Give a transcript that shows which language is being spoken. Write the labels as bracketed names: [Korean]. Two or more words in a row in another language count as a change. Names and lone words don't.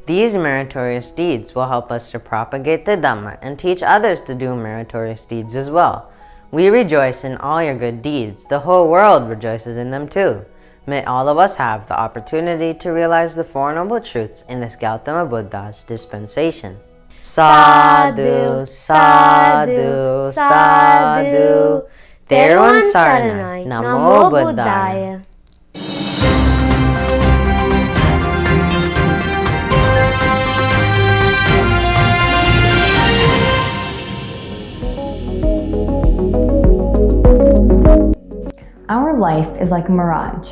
[English] These meritorious deeds will help us to propagate the Dhamma and teach others to do meritorious deeds as well. We rejoice in all your good deeds. The whole world rejoices in them too. May all of us have the opportunity to realize the Four Noble Truths in this Gautama Buddha's dispensation. [Pali] Sadhu, sadhu, sadhu. Theravada Saranai, Namo Buddhaya. [English] Our life is like a mirage.